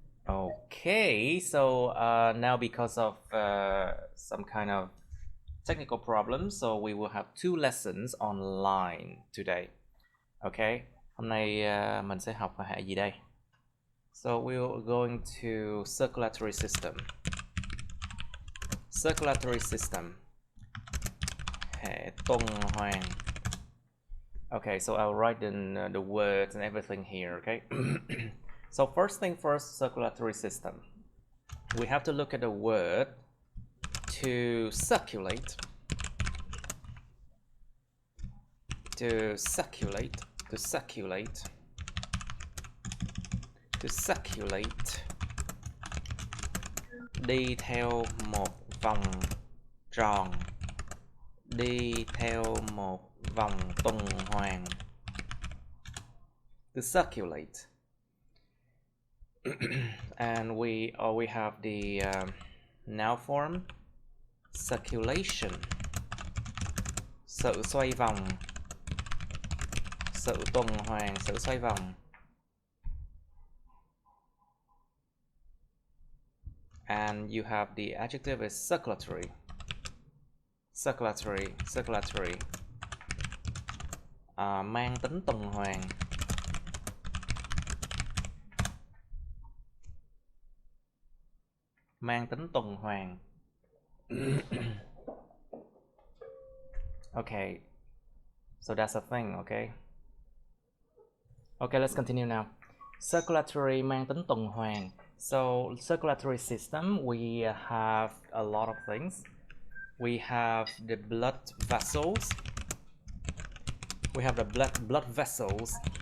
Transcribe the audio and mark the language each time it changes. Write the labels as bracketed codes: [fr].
[en] Okay, so now because of some kind of technical problems, so we will have 2 lessons online today. [vi] Okay, hôm nay mình sẽ học hệ gì đây? [en] So we're going to circulatory system. Circulatory system. [vi] Hệ tuần hoàn. [en] Okay, so I'll write in the words and everything here, okay? So first thing first, circulatory system. We have to look at the word to circulate. To circulate. To circulate. To circulate. [vi] Đi theo một vòng tròn. Đi theo một vòng tuần hoàn. [en] To circulate. And we have the noun form circulation. [vi] Sự xoay vòng. Sự tuần hoàn, sự xoay vòng. [en] And you have the adjective is circulatory. Circulatory, circulatory. [vi] Mang tính tuần hoàn. Mang tính tuần hoàn. [en] Okay, so that's a thing, okay? Okay, let's continue now. [vi] Circulatory mang tính tuần hoàn. [en] So circulatory system, we have a lot of things. We have the blood vessels. We have the blood vessels.